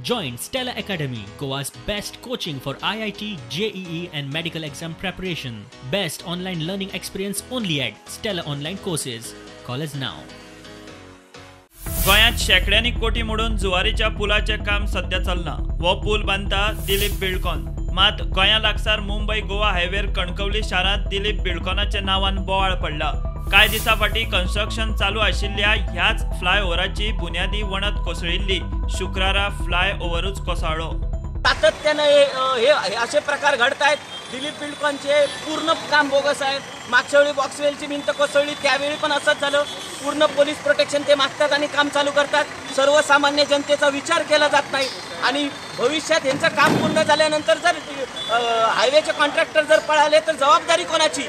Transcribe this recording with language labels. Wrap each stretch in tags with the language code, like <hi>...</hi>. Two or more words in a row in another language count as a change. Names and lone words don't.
<en>Join Stella Academy, Goa's best coaching for IIT, JEE and medical exam preparation. Best online learning experience only at Stella Online Courses. Call us now.</en> <kok>गोंयांत शेकड्यांनी कोटी मोडून जुवारीच्या पुलाचे काम सध्या चल्ला. वो पूल बांदता दिलीप बिल्डकॉन. मात गोंया लागसार मुंबई गोवा हायवेर कणकवली शारांत दिलीप बिल्डकॉनाच्या नावान बोवाळ पडला. कांय दिसा फाटीं कन्स्ट्रक्शन चालू आशिल्ल्या ह्याच फ्लायओव्हराची बुन्यादी वणत कोसळिल्ली. शुक्रारा फ्लायओव्हरूच कोसळ्ळो.</kok> <mr>सातत्याने हे असे प्रकार घडत आहेत. दिलीप बिल्डकॉनचे पूर्ण काम बोगस आहे. मागच्या वेळी बॉक्सवेलची भिंत कोसळली त्यावेळी पण असंच झालं. पूर्ण</mr> <en>police protection</en> <mr>ते मागतात आणि काम चालू करतात. सर्वसामान्य जनतेचा विचार केला जात नाही आणि भविष्यात यांचं काम पूर्ण झाल्यानंतर जर हायवेचे कॉन्ट्रॅक्टर जर पळाले तर जबाबदारी कोणाची?</mr>